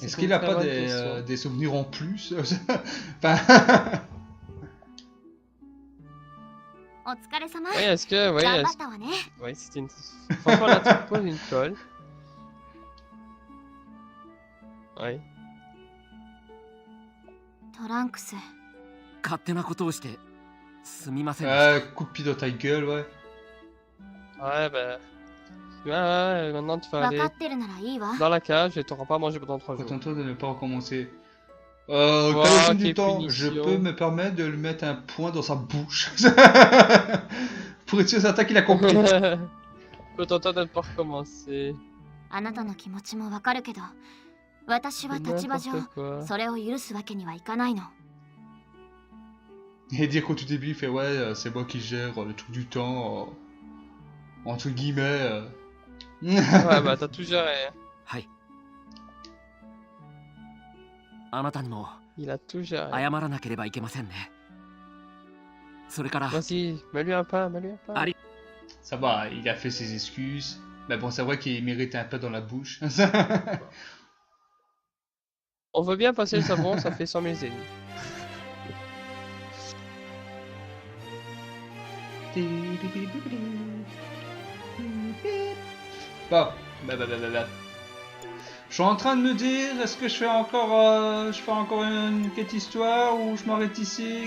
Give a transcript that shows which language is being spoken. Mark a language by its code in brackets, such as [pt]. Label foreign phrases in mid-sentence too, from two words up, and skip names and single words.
[fr] Est-ce qu'il a pas des souvenirs en plus? Enfin... Oui, est-ce que... Oui, c'était une... Franchement, là, tu te poses une colle. Oui. [ja] トランクス。勝手なことをしてすみませんでした。 [fr] coup de pied dans ta gueule, ouais. Ouais, ben... Ouais, maintenant tu vas aller dans la cage et tu n'auras pas à manger pendant 3 jours. Contente-toi de ne pas recommencer. Quand il du temps, je peux me permettre de lui mettre un point dans sa bouche. Pour être sûr certain qu'il a compris. Contente-toi de ne pas recommencer. [ja] あなたの気持ちもわかるけど、私は立場上それを許すわけにはいかないの。 [fr] Et dire qu'au tout début, il fait ouais, c'est moi qui gère le truc du temps, entre guillemets. Ouais, bah t'as tout géré. [ja] はい。あなたにも [fr] Il a tout géré. [ja] 謝らなければいけませんね。それから [fr] Vas-y, mets-lui un pain, mets-lui un pain. Ça va, il a fait ses excuses. Mais bon, c'est vrai qu'il mérite un peu dans la bouche. On veut bien passer le savon, ça fait 100 000 ennemis. Bon, je suis en train de me dire, est-ce que je fais encore une quête histoire ou je m'arrête ici?